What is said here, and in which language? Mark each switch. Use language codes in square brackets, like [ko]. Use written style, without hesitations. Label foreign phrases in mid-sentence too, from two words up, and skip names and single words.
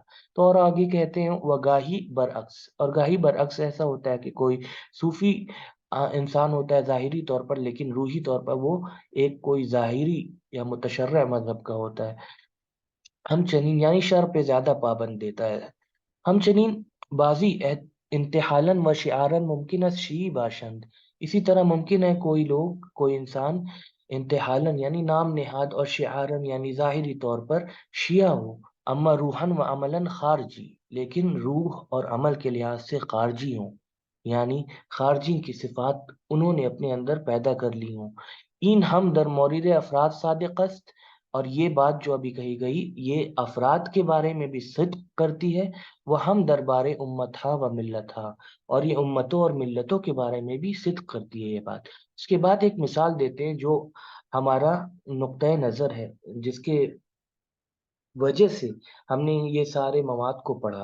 [ur] تو اور آگے کہتے ہیں وہ [fa] گاہی برعکس، [ur] اور [fa] گاہی برعکس [ur] ایسا ہوتا ہے کہ کوئی صوفی انسان ہوتا ہے ظاہری طور پر، لیکن روحی طور پر وہ ایک کوئی ظاہری یا متشرع مذہب کا ہوتا ہے. [fa] ہم چنین [ur] یعنی شر پہ زیادہ پابند دیتا ہے. [fa] ہم چنین بازی انتحالاً و شعاراً ممکن ہے شیعی باشند. [ur] اسی طرح ممکن ہے کوئی انسان انتحالاً یعنی نام نہاد اور شعاراً یعنی ظاہری طور پر شیعہ ہو، [fa] اما روحاً و عملاً خارجی، [ur] لیکن روح اور عمل کے لحاظ سے خارجی ہوں، یعنی خارجی کی صفات انہوں نے اپنے اندر پیدا کر لی ہوں. [fa] این ہم در مورد افراد صادق است. [ur] اور یہ بات جو ابھی کہی گئی یہ افراد کے بارے میں بھی صدق کرتی ہے. وہ [fa] ہم دربار امت و ملت [ur] اور یہ امتوں اور ملتوں کے بارے میں بھی صدق کرتی ہے یہ بات. اس کے بعد ایک مثال دیتے ہیں جو ہمارا نقطۂ نظر ہے، جس کے وجہ سے ہم نے یہ سارے مواد کو پڑھا.